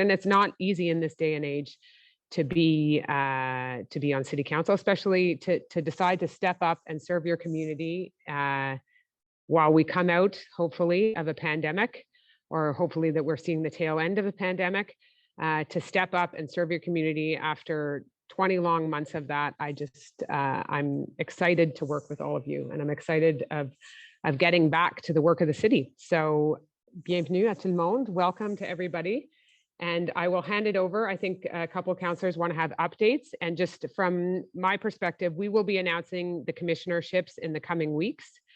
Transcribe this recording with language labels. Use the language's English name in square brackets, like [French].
[English] And it's not easy in this day and age to be on city council, especially to decide to step up and serve your community while we come out, hopefully, of a pandemic, or hopefully that we're seeing the tail end of a pandemic, to step up and serve your community after 20 long months of that. I'm excited to work with all of you, and I'm excited of getting back to the work of the city. [French] So, bienvenue à tout le monde. [English] Welcome to everybody. And I will hand it over. I think a couple of councillors want to have updates. And just from my perspective, we will be announcing the commissionerships in the coming weeks.